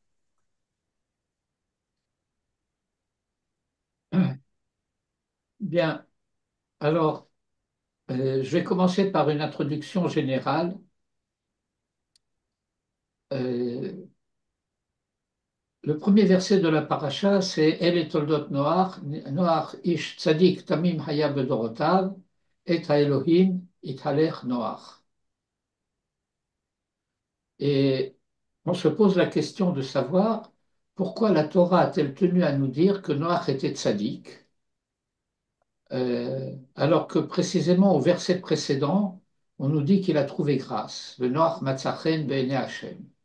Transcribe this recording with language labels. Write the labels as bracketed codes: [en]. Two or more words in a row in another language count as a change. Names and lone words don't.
[fr] Bien. Alors, je vais commencer par une introduction générale. Euh, le premier verset de la paracha, c'est [he] אלה תולדות נח נח איש צדיק תמים היה בדורותיו את האלהים התהלך נח. [fr] Et on se pose la question de savoir pourquoi la Torah a-t-elle tenu à nous dire que Noach était tzadik, alors que précisément au verset précédent, on nous dit qu'il a trouvé grâce, le [he] נח מצא חן בעיני השם.